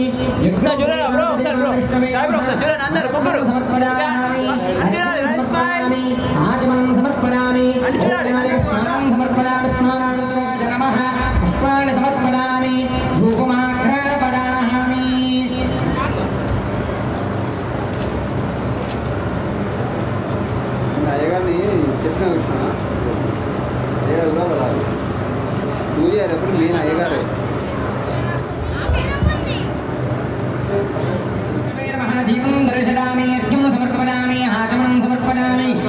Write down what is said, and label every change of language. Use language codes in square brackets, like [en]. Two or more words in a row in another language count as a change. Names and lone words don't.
[sa] आचमनं समर्पयामि स्नानं समर्पयामि स्नानाय नमः पुष्पाणि समर्पयामि धूपमाघ्रापयामि [te] అయ్యగారిని చెప్పిన కృష్ణ అయ్యగారు కూడా వెళ్ళాలి పూజ ఎప్పుడు మెయిన్ అయ్యగారే [sa] दीपं दर्शयामि अर्घ्यं समर्पयामि आचमनं समर्पयामि